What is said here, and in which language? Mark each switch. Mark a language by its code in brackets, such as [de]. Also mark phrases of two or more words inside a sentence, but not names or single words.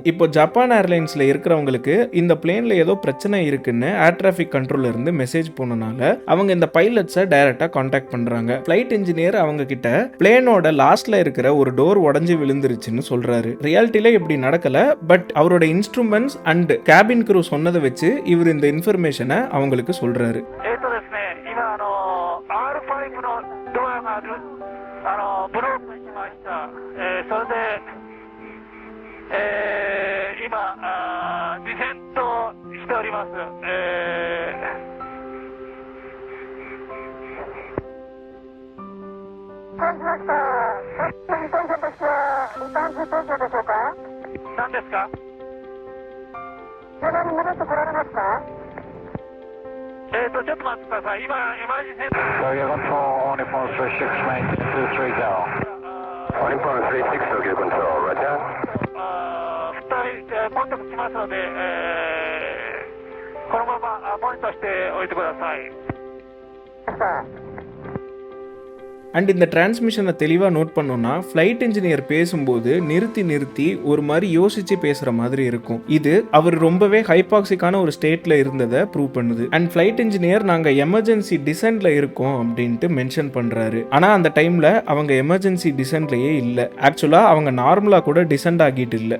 [ta] இப்போ ஜப்பான் ஏர்லைன்ஸ்ல இருக்கிறவங்களுக்கு இந்த பிளேன்ல ஏதோ பிரச்சனை இருக்குன்னு [en] air traffic control [ta] இருந்து மெசேஜ் போனனால அவங்க இந்த [en] pilots directly contact [ta] பண்றாங்க. [en] flight engineer [ta] அவங்க கிட்ட பிளேனோட லாஸ்ட்ல இருக்கிற ஒரு டோர் உடைஞ்சு விழுந்துருச்சுன்னு சொல்றாரு. ரியாலிட்டியில இப்படி நடக்கல, பட் அவரோட [en] instruments and cabin crew [ta] சொன்னதை வச்சு இவர் இந்த இன்ஃபர்மேஷனை அவங்களுக்கு சொல்றாரு. [ja] ブロックしました。それで、今ディセントしております。感じました。リターンとしてはリターン中東京でしょうか？何ですか？現場に戻ってこられますか？ちょっと待ってください。今エマージェンシー。 [en] Area control, Nippon 36 maintain 230. Nippon 36 Tokyo control, Roger. [ja] 2人コンタクトしますので、このままモニターしておいてください。 [ta] அண்ட் இந்த டிரான்ஸ்மிஷனை தெளிவாக நோட் பண்ணோம்னா [en] flight engineer [ta] பேசும்போது நிறுத்தி ஒரு மாதிரி யோசிச்சு பேசுற மாதிரி இருக்கும். இது அவர் ரொம்பவே ஹைபாக்சிக்கான ஒரு ஸ்டேட்ல இருந்ததை ப்ரூவ் பண்ணுது. [en] and flight engineer [ta] நாங்க [en] emergency descent [ta] இருக்கோம் அப்படின்ட்டு மென்ஷன் பண்றாரு. ஆனா அந்த டைம்ல அவங்க [en] emergency descent [ta] இல்ல. ஆக்சுவலா அவங்க நார்மலா கூட டிசென்ட் ஆகிட்டு இல்ல.